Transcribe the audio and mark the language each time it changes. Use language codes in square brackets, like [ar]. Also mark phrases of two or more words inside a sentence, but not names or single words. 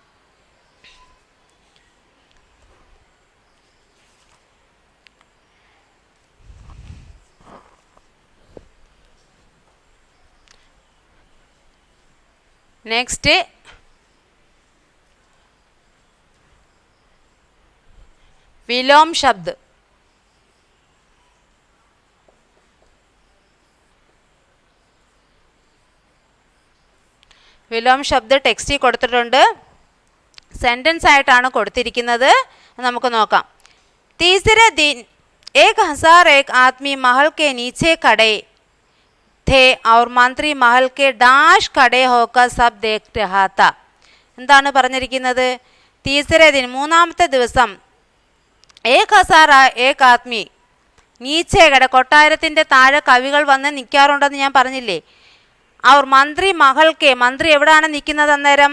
[ml] നെക്സ്റ്റ് [hi] विलोम शब्द. विलोम शब्द [ml] ടെക്സ്റ്റിൽ കൊടുത്തിട്ടുണ്ട്. സെൻറ്റൻസ് ആയിട്ടാണ് കൊടുത്തിരിക്കുന്നത്. നമുക്ക് നോക്കാം. [hi] तीसरे दिन 1001 आदमी महल के नीचे खड़े थे और मंत्री महल के डाश खड़े होकर सब देख रहा था. [ml] എന്താണ് പറഞ്ഞിരിക്കുന്നത്? [hi] तीसरे दिन [ml] മൂന്നാമത്തെ ദിവസം 1001 ആദ്മി നീച്ചേകട കൊട്ടാരത്തിൻ്റെ താഴെ കവികൾ വന്ന് നിൽക്കാറുണ്ടെന്ന് ഞാൻ പറഞ്ഞില്ലേ. അവർ [hi] मंत्री महल के [ml] മന്ത്രി എവിടെയാണ് നിൽക്കുന്നത് അന്നേരം?